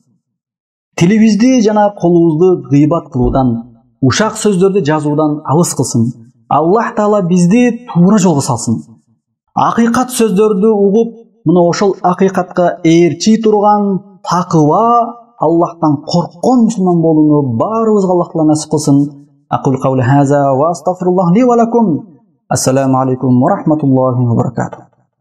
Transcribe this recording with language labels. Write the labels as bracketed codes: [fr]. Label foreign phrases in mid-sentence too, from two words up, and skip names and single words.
[ky] Тилибизди жана колубузду кыйбат кылуудан, ушак сөздөрдү жазуудан алыс кылсын. Аллах Таала бизди туура жолго салсын. Акыйкат сөздөрдү угуп, мына ошол акыйкатка ээрчи турган такыба, Аллахтан корккон мусулман болууну баарыбызга Аллах Таала насип кылсын. [ar] أقول قولي هذا وأستغفر الله لي ولكم. السلام عليكم ورحمة الله وبركاته.